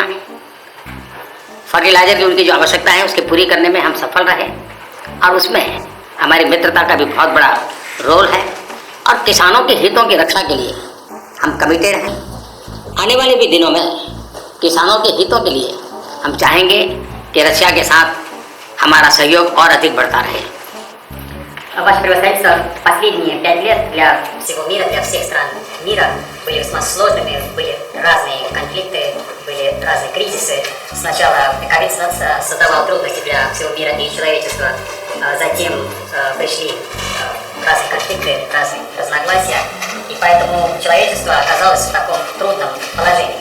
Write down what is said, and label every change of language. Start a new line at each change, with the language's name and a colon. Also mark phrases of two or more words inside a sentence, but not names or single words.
Hindi: फर्टिलाइजर की उनकी जो आवश्यकता है उसकी पूरी करने में हम सफल रहे और उसमें हमारी मित्रता का भी बहुत बड़ा रोल है। और किसानों के हितों की रक्षा के लिए हम कमिटेड हैं। आने वाले भी दिनों में किसानों के हितों के लिए हम चाहेंगे कि रशिया के साथ हमारा सहयोग और अधिक बढ़ता रहे।
Russian: Ваше превосходительство, последние 5 лет для всего мира, для всех стран мира были весьма сложными, были разные конфликты, были разные кризисы. Сначала COVID создавал трудности для всего мира и человечества, затем пришли разные конфликты, разные разногласия, и поэтому человечество оказалось в таком трудном положении.